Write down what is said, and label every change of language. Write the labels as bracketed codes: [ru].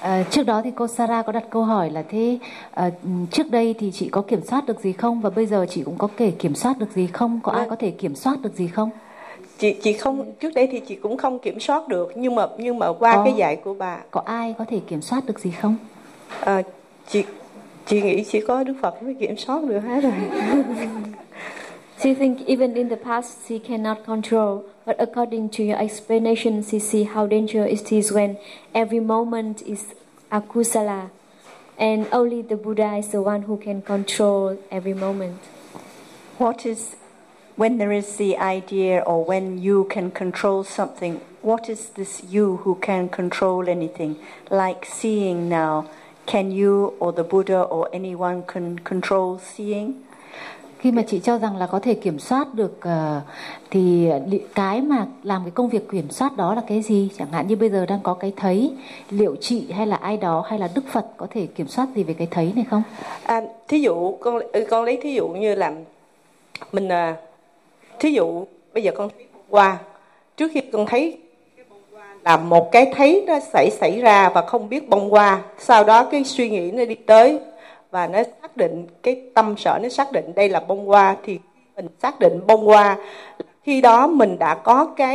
[vi] Trước đó thì cô Sarah có đặt câu hỏi là thế trước đây thì chị có kiểm soát được gì không, và bây giờ chị cũng có thể kiểm soát được gì không, có ai có thể kiểm soát được gì không? Chị không, trước đây thì chị cũng không kiểm soát được, nhưng mà qua cái dạy của bà, có ai có thể kiểm soát được gì không? Chị nghĩ chỉ có Đức Phật mới kiểm soát được hết rồi. [en] She think even in the past she cannot control, but according to your explanation, she see how dangerous it is when every moment is akusala, and only the Buddha is the one who can control every moment. What is when there is the idea or when you can control something? What is this you who can control anything? Like seeing now, can you or the Buddha or anyone can control seeing? [vi] Khi mà chị cho rằng là có thể kiểm soát được thì cái mà làm cái công việc kiểm soát đó là cái gì? Chẳng hạn như bây giờ đang có cái thấy, liệu chị hay là ai đó hay là Đức Phật có thể kiểm soát gì về cái thấy này không? Thí dụ, con lấy thí dụ như là mình, thí dụ bây giờ con thấy hoa, trước khi con thấy là một cái thấy nó xảy ra và không biết bông hoa, sau đó cái suy nghĩ nó đi tới và nó xác định, cái tâm sở nó xác định đây là bông hoa, thì mình xác định bông hoa, khi đó mình đã có